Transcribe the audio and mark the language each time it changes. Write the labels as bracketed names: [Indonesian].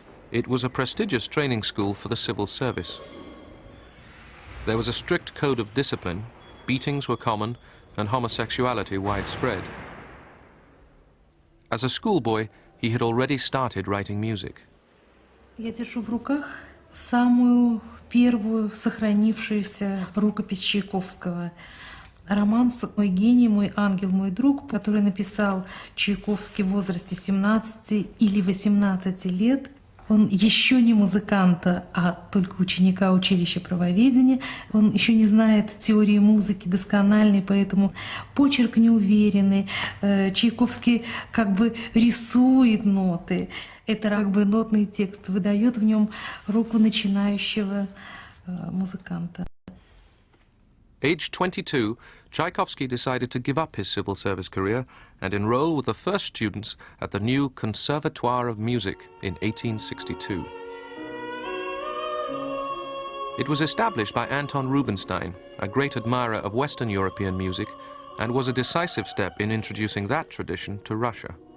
[English] It was a prestigious training school for the civil service. There was a strict code of discipline, beatings were common, and homosexuality widespread. As a schoolboy, he had already started writing music. [Russian] Я держу в руках самую первую сохранившуюся рукопись Чайковского. Романс «Мой гений, мой ангел, мой друг», который написал Чайковский в возрасте 17 или 18 лет. Он еще не музыканта, а только ученика училища правоведения. Он еще не знает теории музыки доскональной, поэтому почерк неуверенный. Чайковский как бы рисует ноты. Это как бы нотный текст выдает в нем руку начинающего музыканта. [English] Aged 22, Tchaikovsky decided to give up his civil service career and enroll with the first students at the new Conservatoire of Music in 1862. It was established by Anton Rubinstein, a great admirer of Western European music, and was a decisive step in introducing that tradition to Russia.